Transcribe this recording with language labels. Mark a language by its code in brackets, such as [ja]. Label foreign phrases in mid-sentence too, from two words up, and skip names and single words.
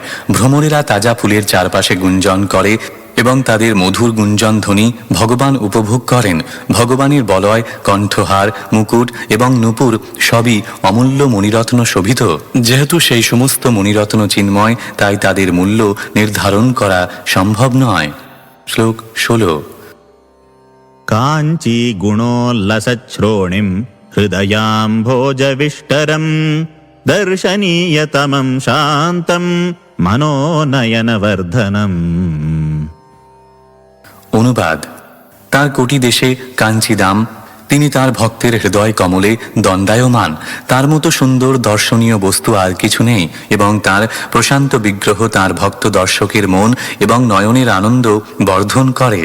[bn] ভ্রমরেরা তাজা ফুলের চারপাশে গুঞ্জন করে এবং তাদের মধুর গুঞ্জন ধ্বনি ভগবান উপভোগ করেন। ভগবানের বলয়, কণ্ঠহার, মুকুট এবং নূপুর সবই অমূল্য মণিরত্ন শোভিত। যেহেতু সেই সমস্ত মণিরত্ন চিন্ময়, তাই তাদের মূল্য নির্ধারণ করা সম্ভব নয়। শ্লোক 16। [sa] काञ्ची गुणोल्लसच्छ्रोणिम् हृदयाम्भोजविष्टरम् दर्शनीयतमं शान्तम् मनोनयनवर्धनम्। [bn] অনুবাদ: তার কোটি দেশে কাঞ্চিদাম, তিনি তার ভক্তের হৃদয় কমলে দণ্ডায়মান। তার মতো সুন্দর দর্শনীয় বস্তু আর কিছু নেই এবং তার প্রশান্ত বিগ্রহ তার ভক্ত দর্শকের মন এবং নয়নের আনন্দ বর্ধন করে।